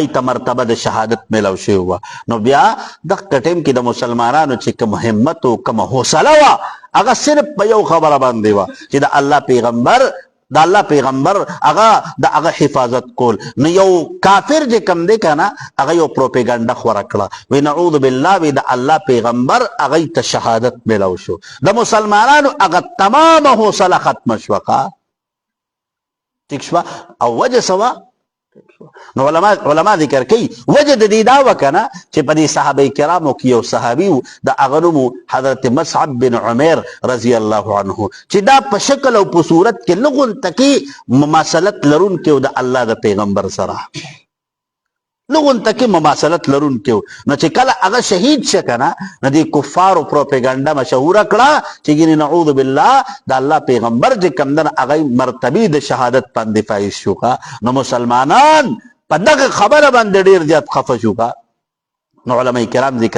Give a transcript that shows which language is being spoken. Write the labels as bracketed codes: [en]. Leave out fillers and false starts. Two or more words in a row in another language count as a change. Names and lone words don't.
[ps] ته مرتبه د شهادت میلاو شوی وه نو بیا دغه ټیم کې د مسلمانانو چې کوم همت او کوم حوصله وه هغه صرف په یو خبره باندې وه چې د الله پیغمبر هغه د هغه حفاظت کول نو یو کافر چې کوم دی که نه هغه یو پروپیګنډه خوره کړه وی [ar] نعوذ بالله [ps] وی د الله پیغمبر هغه ته شهادت میلاو شو د مسلمانانو هغه تمامه حوصله ختمه شوه ټیک شوه او وجه څه وه نو علما ذکر کوي وجه د دې دا وکنه چې په دې صحابه کرامو کې یو صحابي د هغه نوم حضرت مصعب بن عمیر [ar] رضی الله عنه [ps] چې دا په شکل او په صورت کې لغون تکي مماثلت لرونکي د الله د پیغمبر سره لغون تکي مماثلت لرونکي نو چې کله هغه شهید شکنه نو دې کفارو پروپاګاندا مشهور کړه چې ګینه [ar] نعوذ بالله [ps] د الله پیغمبر چې کمدن هغه مرتبه د شهادت باندې فایز شوکا نو مسلمانان په دغه خبره باندې ډیر زیات خفه شوکا نو علماء کرام ذکر